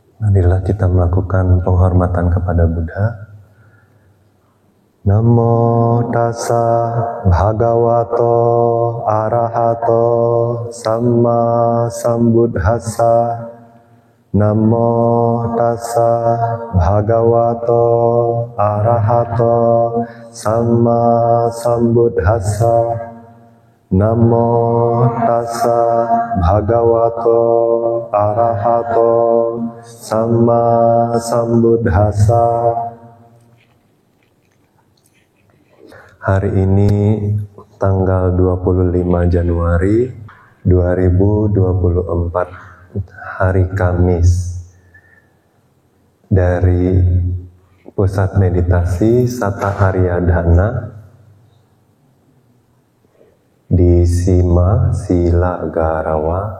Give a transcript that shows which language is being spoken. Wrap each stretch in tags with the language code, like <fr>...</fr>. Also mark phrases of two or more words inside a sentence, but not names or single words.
<id>Marilah kita melakukan penghormatan kepada Buddha.</id> <pi>Namo tassa bhagavato arahato samma sambuddhassa. Namo tassa bhagavato arahato samma sambuddhassa. Namo tassa bhagavato arahato samma sambuddhassa.</pi> <id>Hari ini tanggal 25 Januari 2024, hari Kamis, dari Pusat Meditasi Satta Haryadhana di Sima Sila Garawa.</id>